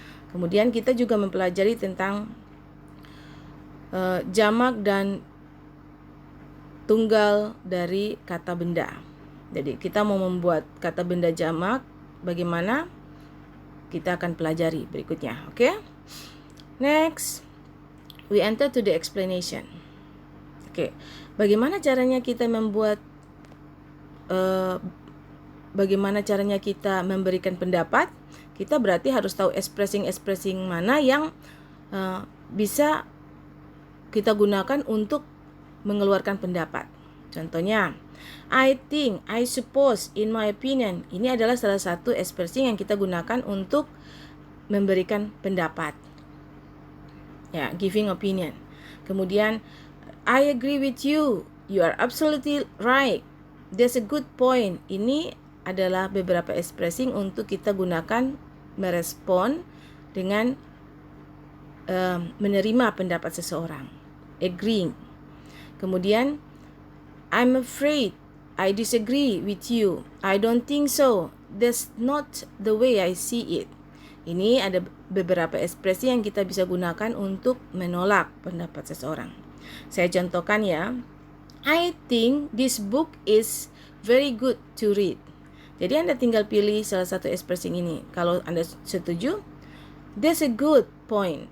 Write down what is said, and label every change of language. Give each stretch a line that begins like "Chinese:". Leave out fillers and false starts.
Indonesian: Kemudian kita juga mempelajari tentang jamak dan tunggal dari kata benda. Jadi kita mau membuat kata benda jamak, bagaimana? Kita akan pelajari berikutnya, oke?
English: Next, we enter to the explanation.
Indonesian: Oke, bagaimana caranya kita membuat bagaimana caranya kita memberikan pendapat? Kita berarti harus tahu expressing mana yang bisa kita gunakan untuk mengeluarkan pendapat.
English: Contohnya, I think, I suppose, in my opinion.
Indonesian: Ini adalah salah satu expressing yang kita gunakan untuk memberikan pendapat.
English: Ya, giving opinion. Kemudian, I agree with you. You are absolutely right. That's a good point.
Indonesian: Ini adalah beberapa expressing untuk kita gunakan merespon dengan menerima pendapat seseorang. Agreeing. Kemudian,
English: I'm afraid, I disagree with you. I don't think so. That's not the way I see it.
Indonesian: Ini ada beberapa ekspresi yang kita bisa gunakan untuk menolak pendapat seseorang. Saya contohkan ya.
English: I think this book is very good to read.
Indonesian: Jadi Anda tinggal pilih salah satu ekspresi ini. Kalau Anda setuju,
English: that's a good point.